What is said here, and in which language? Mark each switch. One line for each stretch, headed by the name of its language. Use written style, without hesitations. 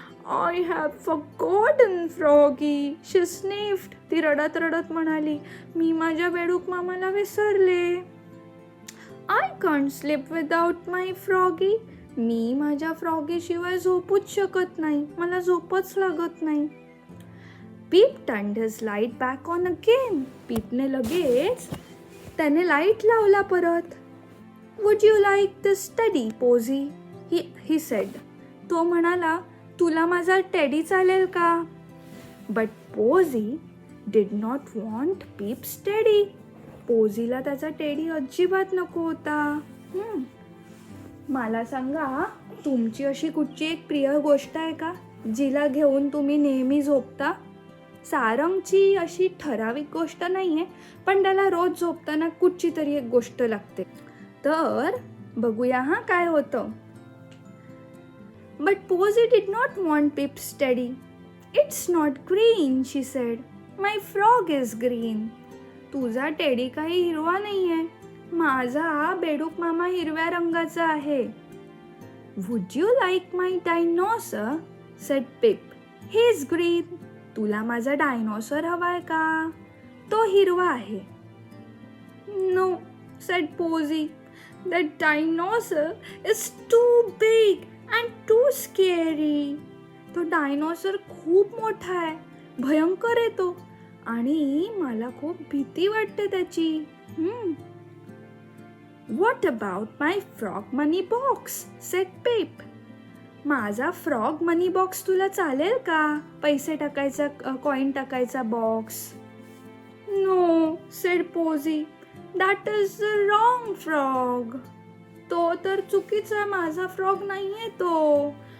English: I have forgotten Froggy. She sniffed.
Marathi: ती रडत रडत म्हणाली, मी माझ्या बेडूक मामाला विसरले.
English: I can't sleep without my Froggy.
Marathi: मी माझ्या फ्रॉगी शिवाय झोपूच शकत नाही, मला झोपच लागत नाही.
English: Peep turned his light back on again.
Marathi: पीपने लगेच त्याने लाईट लावला परत.
English: Would you like this teddy, Posy? He said.
Marathi: तो म्हणाला, तुला माझा टेडी चालेल का?
English: But Posy did not want Pip's teddy.
Marathi: पोझीला त्याचा टेडी अजिबात नको होता. मला सांगा, तुमची अशी कुठची एक प्रिय गोष्ट आहे का जिला घेऊन तुम्ही नेहमी झोपता? सारंगची अशी ठराविक गोष्ट नाही आहे, पण त्याला रोज झोपताना कुठची तरी एक गोष्ट लागते. तर बघूया काय होतं.
English: But Posy did not want Pip's teddy. It's not green, she said. My frog is green.
Marathi: तुझा टेडी काही हिरवा नाहीये, माझा बेडूक मामा हिरव्या रंगाचा आहे.
English: Would you like my dinosaur? said Pip. He's green.
Marathi: तुला माझा डायनोसॉर हवाय का? तो हिरवा आहे.
English: No, said Posy. That dinosaur is too big and too scary.
Marathi: तो डायनोसॉर खूप मोठा आहे, भयंकर आहे तो, आणि मला खूप भीती वाटते त्याची.
English: What about my frog money box? said Pip.
Marathi: माझा फ्रॉग मनी बॉक्स तुला चालेल का? पैसे टाकायचा, कॉईन टाकायचा box.
English: No, said Posy, that is the wrong frog.
Marathi: तो तर चुकीचा, माझा फ्रॉग नाहीये तो.